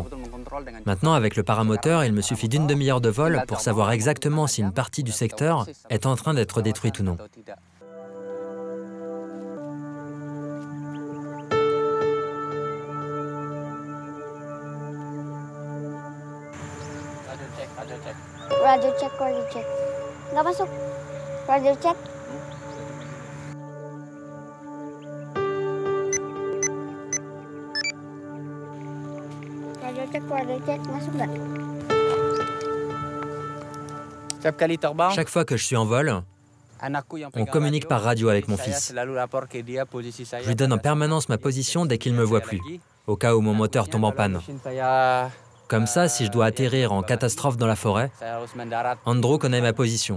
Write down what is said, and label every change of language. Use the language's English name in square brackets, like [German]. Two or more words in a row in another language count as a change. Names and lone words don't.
[French] Maintenant, avec le paramoteur, il me suffit d'une demi-heure de vol pour savoir exactement si une partie du secteur est en train d'être détruite ou non. [English] Radio check. [Indonesian] Nggak masuk. [English] Radio check. Radio check, [Indonesian] masuk nggak? [French] Chaque fois que je suis en vol, on communique par radio avec mon fils. Je lui donne en permanence ma position dès qu'il ne me voit plus, au cas où mon moteur tombe en panne. Comme ça, si je dois atterrir en catastrophe dans la forêt, Andrew connaît ma position.